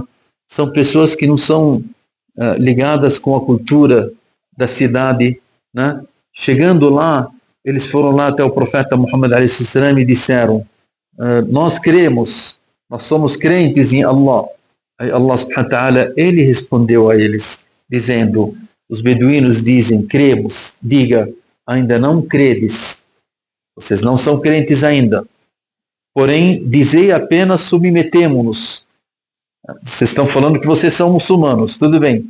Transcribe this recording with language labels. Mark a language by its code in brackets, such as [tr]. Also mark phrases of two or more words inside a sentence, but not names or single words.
[pt] São pessoas que não são ligadas com a cultura da cidade, né? Chegando lá, eles foram lá até o profeta Muhammad a.s. e disseram: nós cremos, nós somos crentes em Allah. [ar] Aí الله سبحانه وتعالى, [pt] ele respondeu a eles, dizendo: os beduínos dizem, cremos. Diga, ainda não credes. Vocês não são crentes ainda. Porém, dizei apenas, submetemo-nos. Vocês estão falando que vocês são muçulmanos, tudo bem.